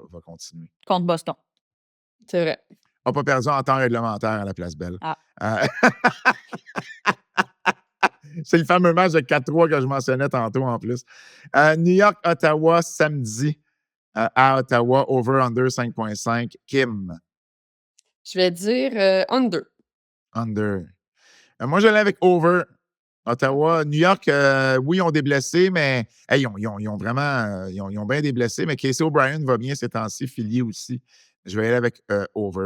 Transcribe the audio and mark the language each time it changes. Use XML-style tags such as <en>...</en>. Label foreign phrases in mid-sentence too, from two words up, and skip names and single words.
<fr>va continuer. Contre Boston. C'est vrai. N'a pas perdu en temps réglementaire à la Place Belle. Ah. Euh, C'est le fameux match de 4-3 que je mentionnais tantôt en plus. New York-Ottawa samedi à Ottawa, over-under 5.5. Kim, Je vais dire under. under. Moi, j'allais avec over. Ottawa, New York, oui, ils ont des blessés, mais hey, ils ont vraiment ils ont bien des blessés, mais Casey O'Brien va bien ces temps-ci, Philly aussi. Je vais y aller avec over.</fr>